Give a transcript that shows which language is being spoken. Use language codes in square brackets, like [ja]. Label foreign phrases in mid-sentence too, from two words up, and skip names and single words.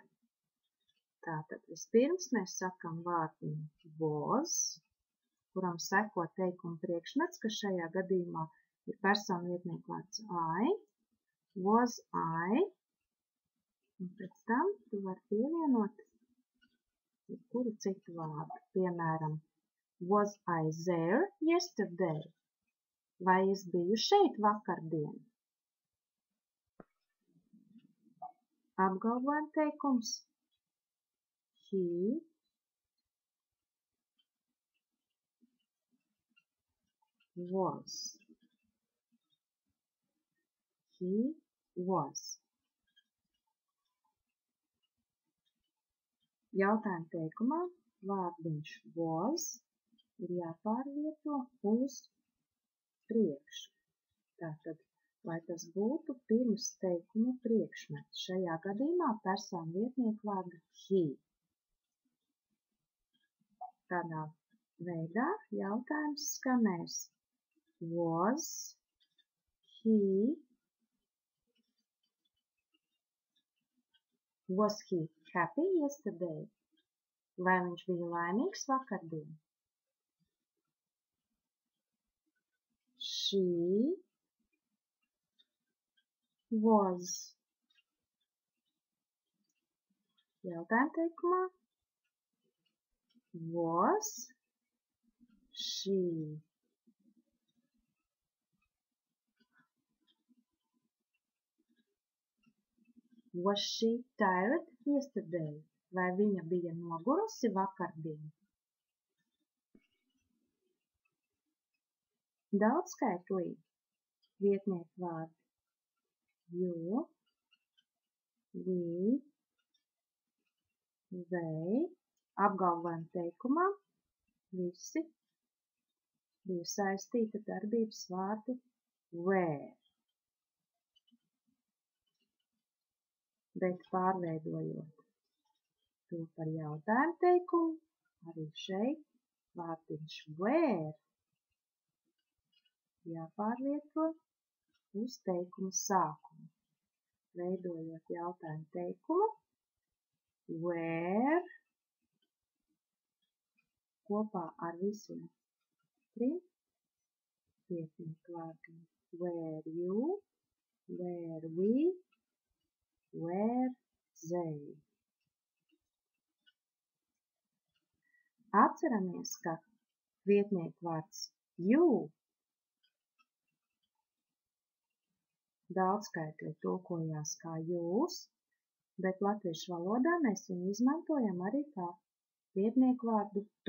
[lv] Tātad vispirms mēs sakam vārdiņu was, kuram seko teikuma priekšmets, kas šajā gadījumā ir personu vietniekvārds I, [en] was I, [lv] un pēc tam tu vari pievienot jebkuru citu vārdu. Piemēram, [en] was I there yesterday? [lv] Vai es biju šeit vakardien? Apgalvojam teikums. [en] He was. He was. [lv] Jautājuma teikumā vārdiņš was ir jāpārvieto uz priekšu. Tātad, lai tas būtu pirms teikuma priekšmets. Šajā gadījumā personu vietniekvārda he. Tādā veidā jautājums skanēs. [en] Was he Was he happy yesterday? [lv] Vai viņš bija laimīgs vakardien? [en] She was. [lv] Jautājuma teikumā. [en] Was she. Was she tired yesterday? [lv] Vai viņa bija nogurusi vakardien? Daudzskaitlī vietnieku vārdi [en] you, we, they, [lv] apgalvojuma teikumā visi bija saistīti ar darbības vārdu where, bet pārveidojot to par jautājumu teikumu, arī šeit vārdiņš where jāpārvieto uz teikuma sākumu, veidojot jautājumu teikumu where kopā ar visiem trim vietnieku vārdiem [en] where you, where we, where they. [lv] Atceramies, ka vietnieku vārds you daudzskaitli tulkojās kā jūs, bet latviešu valodā mēs viņu izmantojam arī kā vietnieku vārdu tu.